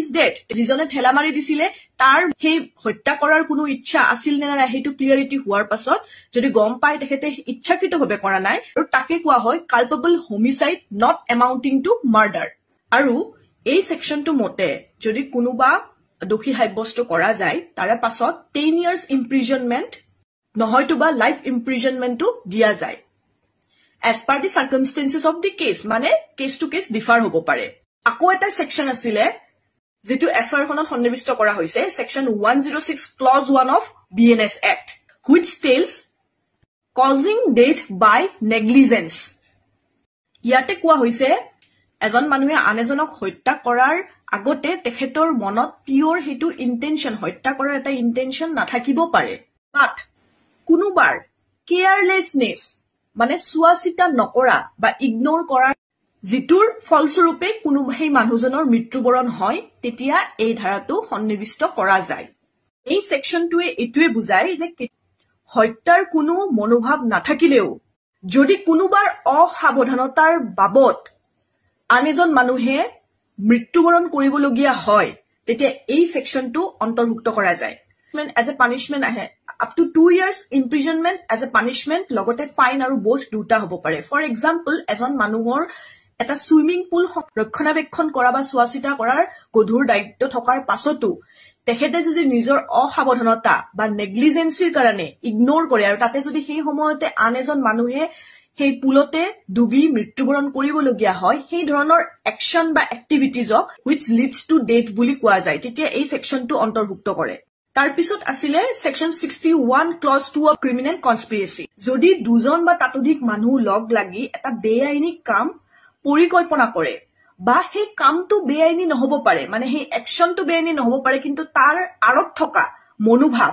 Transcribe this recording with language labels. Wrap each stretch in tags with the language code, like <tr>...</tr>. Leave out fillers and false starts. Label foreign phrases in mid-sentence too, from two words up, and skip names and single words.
<as>ডেথ যিজনে ঠেলা মাৰি দিছিলে তাৰ সেই হত্যা কৰাৰ কোনো ইচ্ছা আছিল নে নাই হেতু ক্লিয়াৰিটি হোৱাৰ পাছত যদি গম পায় তেখেতে ইচ্ছাকৃতভাৱে কৰা নাই আৰু তাকে কোৱা হয়</as> <en>culpable homicide not amounting to murder</en> <as>আৰু এই সেকশনটো মতে যদি কোনোবা দোষী সাব্যস্ত কৰা যায় তাৰ পাছত</as> <en>10 years imprisonment</en> <as>নহয়তোবা</as> <en>life imprisonmentটো</en> <as>দিয়া যায়</as> <en>as per the circumstances of the case</en> <as>মানে</as> <en>case to case differ</en> <as>হ'ব পাৰে আকৌ এটা সেকশন আছিল যেটো এফআইআৰ খনত সন্নিবিষ্ট কৰা হৈছে</as> <en>section 106 clause 1 of BNS Act which tells causing death by negligence</en> <as>ইয়াতে কোৱা হৈছে এজন মানুহে আনজনক হত্যা কৰাৰ আগতে তেখেতৰ মনত পিওৰ হেতু ইন্টেনশন হত্যা কৰাৰ এটা ইন্টেনশন নাথাকিব পাৰে বাট কোনোবাৰ কেয়াৰলেছনেস মানে সুৱাচিতা নকৰা বা ইগনোৰ কৰা যিটোৰ ফলস্বৰূপে কোনো সেই মানুহজনৰ মৃত্যুবৰণ হয় তেতিয়া এই ধাৰাটো সন্নিবিষ্ট কৰা যায় এই সেকশনটোৱে এটুৱে বুজায় যে হত্যাৰ কোনো মনোভাৱ নাথাকিলেও যদি কোনোবাৰ অসাৱধানতাৰ বাবত আনজন মানুহে মৃত্যুবৰণ কৰিবলগীয়া হয় তেতিয়া এই সেকশনটো অন্তৰ্ভুক্ত কৰা যায়</as> <en>as a punishment</en> <as>ahe</as> <en>up to 2 years imprisonment as a punishment</en> <as>লগতে fine আৰু both দুটা হ'ব পাৰে</as> <en>for example</en> <as>এজন মানুহৰ এটা</as> <en>swimming pool</en> <as>ৰক্ষণাবেক্ষণ কৰা বা সুৱাচিতা কৰাৰ গধুৰ দায়িত্ব থকাৰ পাছতো তেখেতে যদি নিজৰ অসাৱধানতা বা নেগলিজেন্সিৰ কাৰণে ইগনোৰ কৰে আৰু তাতে যদি সেই সময়তে আনজন মানুহে সেই পুলতে ডুবি মৃত্যুবৰণ কৰিবলগীয়া হয় সেই ধৰণৰ একশন বা এক্টিভিটিজক</as> <en>which leads to death</en> <as>বুলি কোৱা যায় তেতিয়া এই সেকশনটো অন্তৰ্ভুক্ত কৰে তাৰ পিছত আছিল সেকশন 61 ক্লজ 2</as> <en>of criminal conspiracy</en> <as>যদি দুজন বা তাতোধিক মানুহ লগ লাগি এটা বেআইনী কাম পৰিকল্পনা কৰে বা সেই কামটো বেআইনী নহব পাৰে মানে সেই একশনটো বেআইনী নহব পাৰে কিন্তু তাৰ আৰত থকা মনোভাৱ</as>